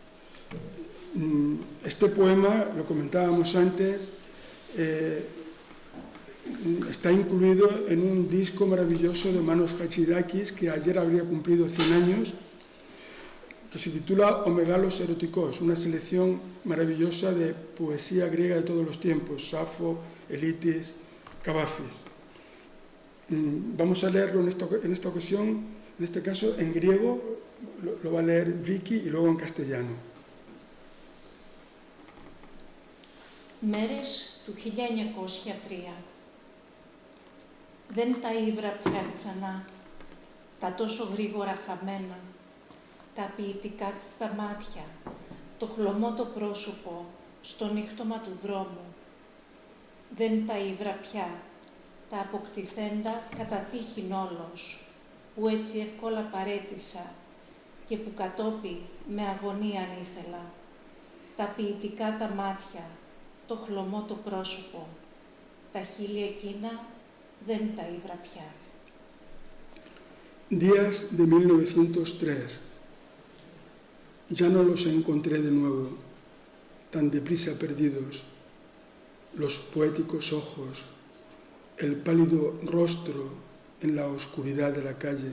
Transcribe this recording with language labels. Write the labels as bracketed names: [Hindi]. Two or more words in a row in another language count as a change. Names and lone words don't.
[Spanish] Este poema, lo comentábamos antes, está incluido en un disco maravilloso de Manos Hachidakis, que ayer habría cumplido 100 años, que se titula Omegalos Erotikos, una selección maravillosa de poesía griega de todos los tiempos, Safo, Elitis, Cavafis. Vamos a leerlo en esta ocasión En este caso, en griego, lo va a leer Vicky y luego en castellano. [Greek] Μέρες του 1903. Δεν τα ήβρα πια ξανά, τα τόσο γρήγορα χαμένα, τα ποιητικά τα μάτια, το χλωμό το πρόσωπο, στο νύχτωμα του δρόμου. Δεν τα ήβρα πια, τα αποκτηθέντα κατά τύχην όλος, που έτσι εύκολα παρέτησα και που κατόπι με αγωνία ανήθελα. Τα ποιητικά τα μάτια, το χλωμό το πρόσωπο, τα χείλη εκείνα δεν τα ήβρα πια. [Spanish] Días de 1903. Ya no los encontré de nuevo, tan deprisa perdidos, los poéticos ojos, el pálido rostro en la oscuridad de la calle.